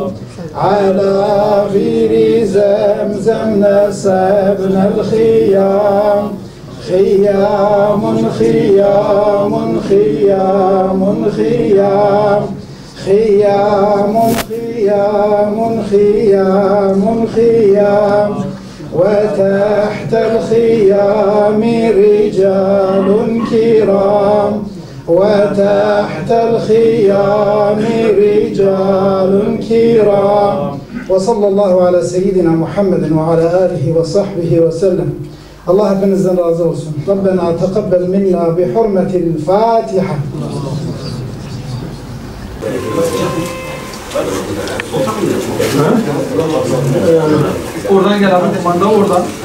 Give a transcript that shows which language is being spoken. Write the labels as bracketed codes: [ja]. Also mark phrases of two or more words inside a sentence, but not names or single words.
[ar] على بئر زمزم نصبنا الخيام. خيام خيام خيام خيام. خيام خيام خيام خيام. وتحت الخيام رجال كرام. وتحت الخيام رجال كرام. وصلى الله على سيدنا محمد وعلى آله وصحبه وسلم. [tr] Allah hepinizden razı olsun. [ar] ربنا تقبل منا بحرمة الفاتحة. [tr] Oradan gel abi, manda oradan.